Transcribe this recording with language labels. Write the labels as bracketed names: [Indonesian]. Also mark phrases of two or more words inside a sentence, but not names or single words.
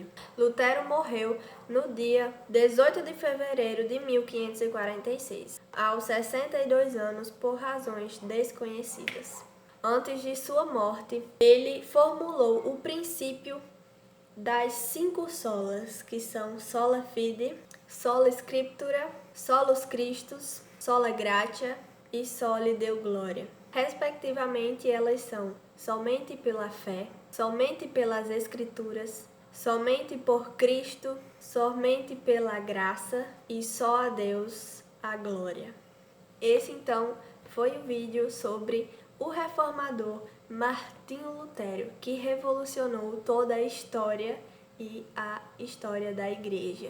[Portuguese] Lutero morreu no dia 18 de fevereiro de 1546, aos 62 anos, por razões desconhecidas. Antes de sua morte, ele formulou o princípio das 5 solas, que são [Latin] sola fide, sola scriptura, solus Christus, sola gratia [Portuguese] e [Latin] soli Deo gloria. [Portuguese] Respectivamente, elas são somente pela fé, somente pelas Escrituras, somente por Cristo, somente pela graça e só a Deus a glória. Esse, então, foi o vídeo sobre o reformador Martinho Lutero, que revolucionou toda a história e a história da Igreja.